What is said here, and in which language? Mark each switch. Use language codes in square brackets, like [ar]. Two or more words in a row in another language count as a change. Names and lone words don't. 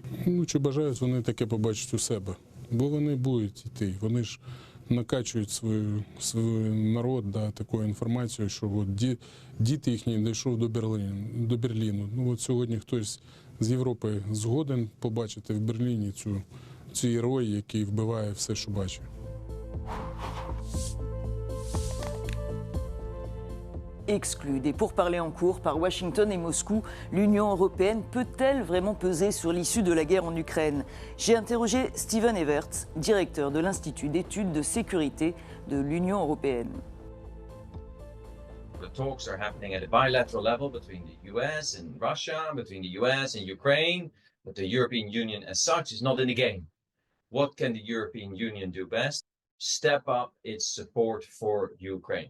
[uk] Чи бажають вони таке побачити у себе? Бо вони будуть йти, вони ж накачують свій народ такою інформацією, що діти їхні дійшов до Берліну. Сьогодні хтось з Європи згоден побачити в Берліні цю цей рой, який вбиває все, що бачить. [fr] Exclue des pourparlers en cours par Washington et Moscou, l'Union européenne peut-elle vraiment peser sur l'issue de la guerre en Ukraine? J'ai interrogé Steven Everts, directeur de l'Institut d'études de sécurité de l'Union européenne. [en] The talks are happening at a bilateral level between the US and Russia, between the US and Ukraine, but the European Union as such is not in the game. What can the European Union do best? Step up its support for Ukraine.